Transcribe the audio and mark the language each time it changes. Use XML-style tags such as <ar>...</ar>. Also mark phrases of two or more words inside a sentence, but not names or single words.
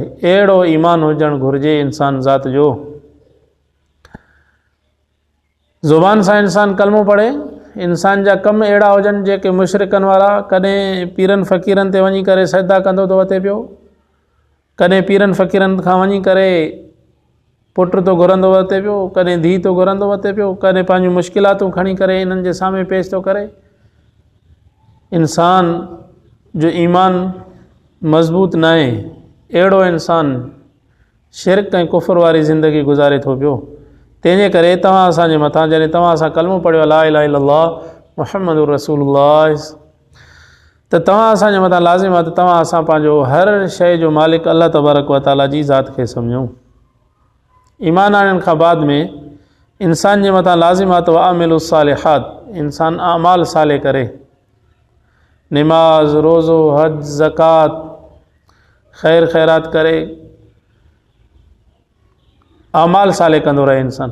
<sd>अहिड़ो ईमान हुजणु घुरिजे इंसान ज़ात जो। ज़ुबान सां इंसान कलमो पढ़े, इंसान जा कम अहिड़ा हुजनि जेके मुशरिकनि वारा, कॾहिं पीरनि फ़क़ीरनि ते वञी करे सजदा कंदो थो वते पियो, कॾहिं पीरनि फ़क़ीरनि खां वञी करे पुटु तो घुरंदो वरिते पियो, कॾहिं धीउ तो घुरंदो वरिते पियो, कॾहिं पंहिंजूं मुश्किलातूं खणी करे इन्हनि जे साम्हूं पेश थो करे। इंसान जो ईमान मज़बूत न आहे, अहिड़ो इंसान शिरक ऐं कुफ़र वारी ज़िंदगी गुज़ारे थो पियो। तंहिंजे करे तव्हां असांजे मथां, जॾहिं तव्हां असां कलमो पढ़ियो</sd> <ar>لا إله إلا الله محمد رسول الله,</ar> <sd>त तव्हां असांजे मथां लाज़िम आहे त तव्हां असां पंहिंजो हर शइ जो मालिक</sd> <ar>الله تبارك و تعالى</ar> <sd>जी ज़ात खे सम्झूं। ईमान आणण खां बाद में इंसान जे मथां लाज़िम आहे त</sd> <ar>وعملوا الصالحات,</ar> <sd>इंसान अमाल साले करे, निमाज़, रोज़ो, हज, ज़कात, ख़ैर ख़ैरात करे अमाल साले कंदो रहे इंसान।</sd>